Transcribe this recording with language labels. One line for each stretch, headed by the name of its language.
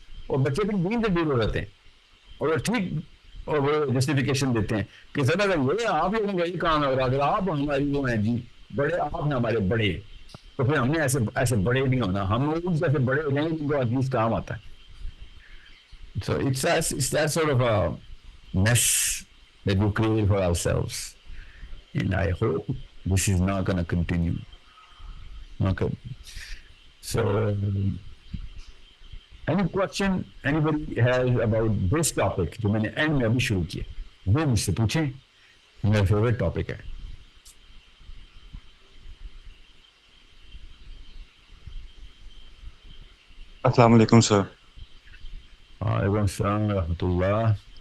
Urdu: اور بچے بھی دین سے دور ہو جاتے ہیں اور ٹھیک اور وہ جسٹیفیکیشن دیتے ہیں کہ سر اگر یہ آپ لوگوں کا یہ کام ہے اور اگر آپ ہماری وہ ہیں جی بڑے, آپ ہیں ہمارے بڑے, تو پھر ہم نے ایسے بڑے نہیں ہونا. ہم لوگ ایسے بڑے ہو جائیں گے جن کو ایٹ لیسٹ کام آتا ہے.
English: So it's that sort of a mess that we create for ourselves, and I hope this is not going to continue. Okay. So, any question anybody has about this topic?
Urdu: جو میں نے and میں ابھی شروع کیا, وہ مجھ سے پوچھیں. میرا فیوریٹ ٹاپک ہے. السلام علیکم سر. وعلیکم السلام ورحمۃ اللہ.